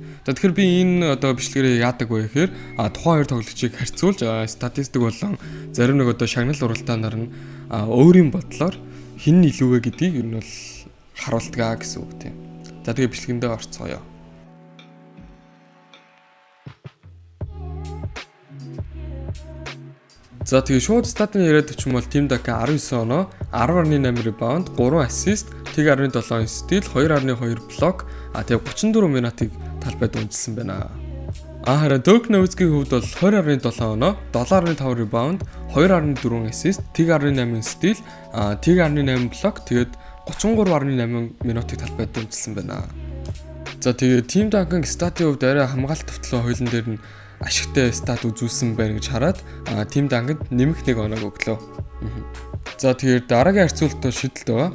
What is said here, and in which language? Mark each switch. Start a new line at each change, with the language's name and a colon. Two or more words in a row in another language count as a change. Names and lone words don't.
Mongolian: За тэгэхээр би энэ одоо бичлэгээрээ яадаг вэ гэхээр тухайн хоёр тоглогчийг харьцуулж статистик болон зарим нэг одоо шагнал уралдаанаар нь өөрийн бодлоор хэн нь илүү вэ гэдгийг ер нь бол харуулдаг гэсэн үг тийм. За тэгээ бичлэгэндээ орцгоё. За тэгээ шууд статын яриад ч юм бол Team Dunk 19 оноо 10.8 rebound, 3 assist, 1.7 steal, 2.2 block, тэгээ 34 минутыг талбайд унжсан байна. Харин Dirk Nowitzki-ийн хувьд бол 20.7 оноо 7.5 rebound, 2.4 assist, 1.8 steal, 1.8 block, тэгээд 33.8 минутыг талбайд унжсан байна. За тэгээ Team Dunk-ийн статын хувьд арай хамгаалалт төвтлөө хуулийн дээр нь ашигтай стат үзүүлсэн байна гэж хараад Team Dunk-д нэмэх 1 оноог өглөө. За тэгээд дараагийн харьцуултаа шийдэлт байгаа.